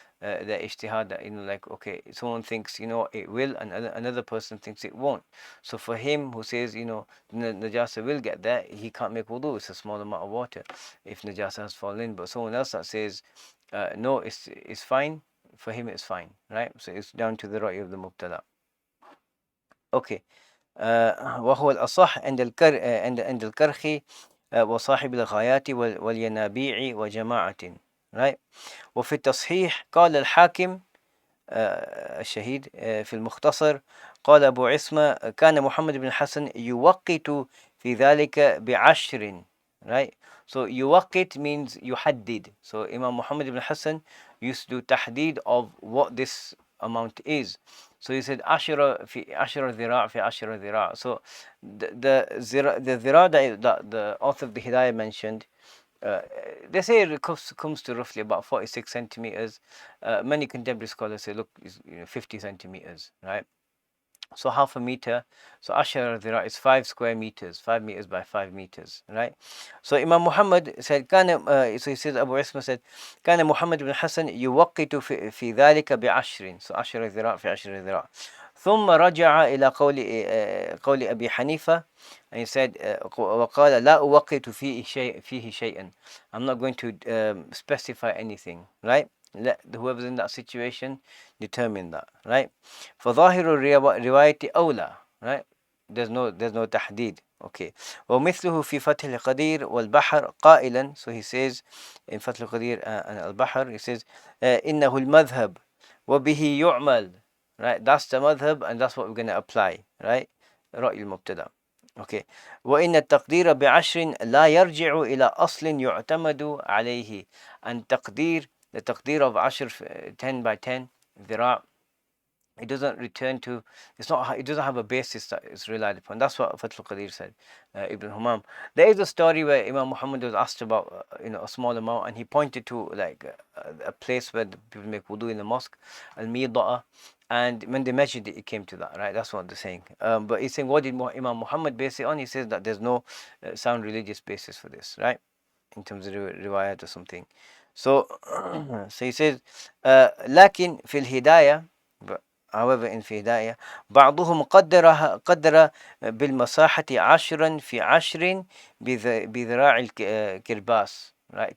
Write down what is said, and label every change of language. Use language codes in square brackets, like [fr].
[en] the ijtihad, that, like, okay, someone thinks, it will, and another person thinks it won't. So for him who says, najasa will get there, he can't make wudu. It's a small amount of water if najasa has fallen in. But someone else that says, no, it's fine, for him it's fine, right? So it's down to the ra'y of the mubtada. Okay. [ar] وهو الأصح عند الكرخي وصاحب الغايات والينابيع وجماعة. [en] right. [ar] وفي التصحيح قال الحاكم الشهيد في المختصر، قال أبو عصمة كان محمد بن الحسن يوقت في ذلك بعشر. [en] right. So يوقت means يحدد. So Imam Muhammad ibn Hassan used to do tahdid of what this amount is. So he said [ar] عشرة في عشرة ذراع في عشرة ذراع. [en] So the ذراع that the author of the Hidayah mentioned, they say it comes to roughly about 46 centimeters. Many contemporary scholars say, look, it's, 50 centimeters, right? So half a meter. So ashar dhira is 5 square meters, 5 meters by 5 meters, right? So Imam Muhammad said, so he says, Abu Isma said, [ar] كان محمد بن حسن يوقت في ذلك بعشر. So 10 ذراع في 10 ذراع. ثم رجع إلى قول أبي حنيفة, [en] and he said, [ar] وقال لا أوقت فيه شيئا. [en] I'm not going to specify anything, right? Let whoever's in that situation determine that, right? [ar] فظاهر الرواية أولى, right? [en] There's no تحديد. Okay. [ar] ومثله في فتح القدير والبحر قائلا, [en] so he says in [ar] فتح القدير and البحر, [en] he says [ar] إنه المذهب وبه يعمل, right? [en] That's the madhab and that's what we're going to apply, right? [ar] رأي المبتدأ. Okay. وإن التقدير بعشر لا يرجع إلى أصل يعتمد عليه. [en] And the taqdir of 10 by 10 ذراع, it doesn't return to, it doesn't have a basis that is relied upon. That's what Fathul Qadir said, Ibn Humam. There is a story where Imam Muhammad was asked about a small amount, and he pointed to like a place where the people make wudu in the mosque, al-Mida'a, and when they measured it, it came to that, right? That's what they're saying. But he's saying, what did Imam Muhammad base it on? He says that there's no sound religious basis for this, right? In terms of riwayat or something. So, so he says, [ar] لكن في الهداية, [en] however in [ar] في هداية بعضهم قدر بالمساحة 10 في 10 بذراع الكرباس, right?